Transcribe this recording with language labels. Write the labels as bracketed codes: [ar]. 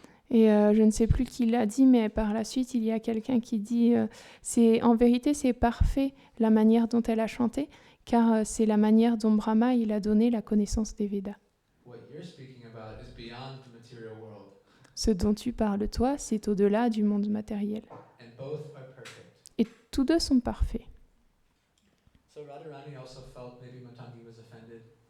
[fr] Et je ne sais plus qui l'a dit, mais par la suite, il y a quelqu'un qui dit en vérité, c'est parfait la manière dont elle a chanté, car c'est la manière dont Brahma il a donné la connaissance des Védas. [en] What you're speaking about is beyond the material world, [fr] Ce dont tu parles, toi, c'est au-delà du monde matériel. [en] and both are perfect. [fr] Et tous deux sont parfaits. [en] So Radharani also felt maybe Matangi was offended.